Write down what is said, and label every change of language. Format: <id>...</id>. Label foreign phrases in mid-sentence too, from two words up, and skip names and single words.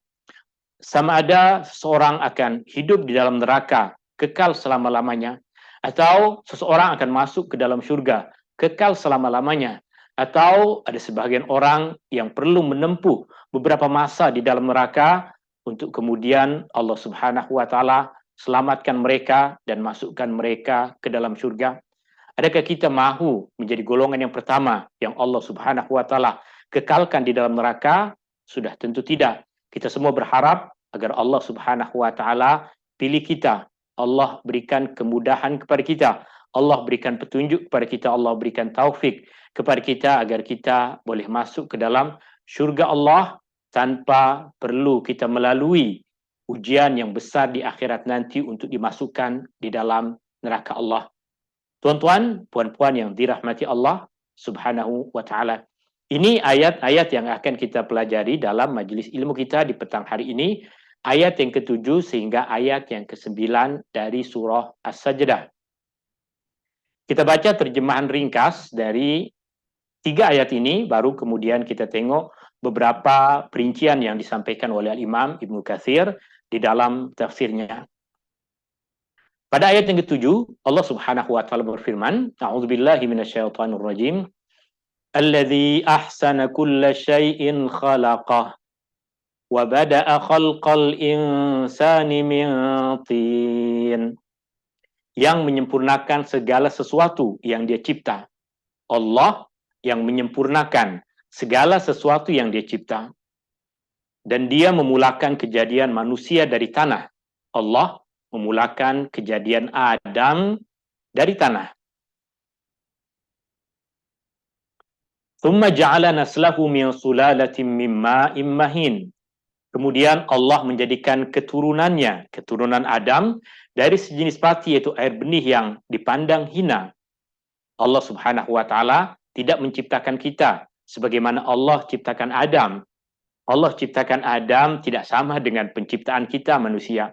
<ms>Sama ada seseorang akan hidup di dalam neraka, kekal selama-lamanya, atau seseorang akan masuk ke dalam surga, kekal selama-lamanya, atau ada sebagian orang yang perlu menempuh beberapa masa di dalam neraka untuk kemudian Allah</ms> <ar>سبحانه وتعالى</ar> <ms>selamatkan mereka dan masukkan mereka ke dalam surga. Adakah kita mahu menjadi golongan yang pertama yang Allah</ms> <ar>سبحانه وتعالى</ar> <ms>kekalkan di dalam neraka? Sudah tentu tidak. Kita semua berharap agar Allah</ms> <ar>سبحانه وتعالى</ar> <ms>pilih kita. Allah berikan kemudahan kepada kita. Allah berikan petunjuk kepada kita, Allah berikan taufik kepada kita agar kita boleh masuk ke dalam syurga Allah tanpa perlu kita melalui ujian yang besar di akhirat nanti untuk dimasukkan di dalam neraka Allah. Tuan-tuan, puan-puan yang dirahmati Allah</ms> <ar>سبحانه وتعالى.</ar> <ms>Ini ayat-ayat yang akan kita pelajari dalam majelis ilmu kita di petang hari ini, ayat yang ke-7 sehingga ayat yang ke-9 dari surah As-Sajdah. Kita baca terjemahan ringkas dari 3 ayat ini, baru kemudian kita tengok beberapa perincian yang disampaikan oleh Imam Ibnu Katsir di dalam tafsirnya. Pada ayat yang ke-7, Allah</ms> <ar>سبحانه وتعالى</ar> <ms>berfirman,</ms> <ar>أعوذ بالله من الشيطان الرجيم. الذي أحسن كل شيء خلقه وبدأ خلق الإنسان من طين.</ar> <ms>Yang menyempurnakan segala sesuatu yang Dia cipta. Allah yang menyempurnakan segala sesuatu yang Dia cipta. Dan Dia memulakan kejadian manusia dari tanah. Allah memulakan kejadian Adam dari tanah.</ms> <ar>ثم جعل نسله من سلالة من ماء مهين.</ar> <ms>Kemudian Allah menjadikan keturunannya, keturunan Adam dari sejenis pati yaitu air benih yang dipandang hina. Allah</ms> <ar>سبحانه وتعالى</ar> <ms>tidak menciptakan kita sebagaimana Allah ciptakan Adam. Allah ciptakan Adam tidak sama dengan penciptaan kita manusia.</ms>